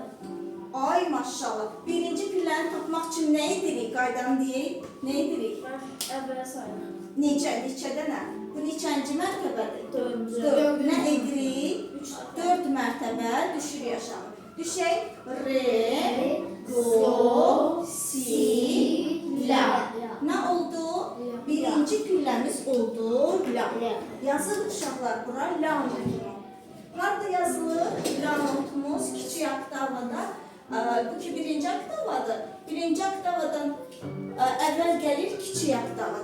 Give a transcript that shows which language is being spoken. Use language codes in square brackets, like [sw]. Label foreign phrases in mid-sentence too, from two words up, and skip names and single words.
[az] Ay maşallah. Birinci pilləni tapmaq üçün nə edirik? Qaydanı deyək, nə edirik? Mən əvvələ sayıram. Neçədə nə? Bu neçənci mərtəbədir? Dördüncü. Dörd. Nə edirik? 4 mərtəbə düşür yaşamı. Düşək re, do, si, la. Nə oldu? Birinci pilləmiz oldu la. Yazılır uşaqlar bura la notumu. Harada yazılır? La notumuz kiçik oktavada. Bu ki birinci oktavadır. Birinci oktavadan əvvəl gəlir kiçik oktava.